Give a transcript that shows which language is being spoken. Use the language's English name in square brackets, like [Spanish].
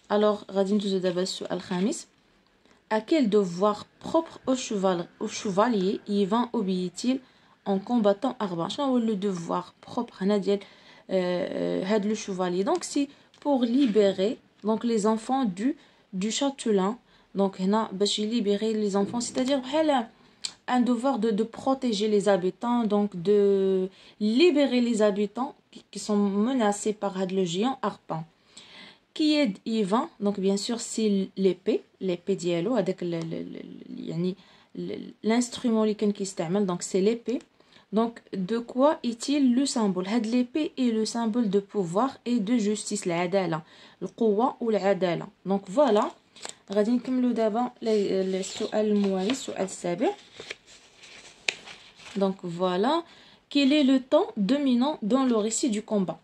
[Arabic] Alors غادي ندوزو دابا السؤال الخامس. [French] À quel devoir propre au chevalier Yvan obéit-il en combattant Arban? [Arabic] شنو [French] le devoir propre [Arabic] هنا ديال هاد [French] le chevalier? Donc c'est pour libérer donc les enfants du châtelain. Donc [Arabic] هنا باش [French] libérer les enfants, c'est-à-dire [Arabic] بحال [French] un devoir de protéger les habitants, donc de libérer les habitants qui sont menacés par [Arabic] هاد [French] le géant Arpan. Qui est Yvan? Donc bien sûr c'est l'épée [Arabic] ديالو هذاك يعني [French] l'instrument [Arabic] اللي كان كيستعمل. [French] Donc c'est l'épée. Donc de quoi est-il le symbole? [Arabic] هاد [French] l'épée est le symbole de pouvoir et de justice, [Arabic] العدالة, القوة والعدالة. [French] Donc voilà. [Arabic] غادي نكملوا دابا السؤال الموالي, السؤال السابع. [French] Donc voilà. Quel est le temps dominant dans le récit du combat?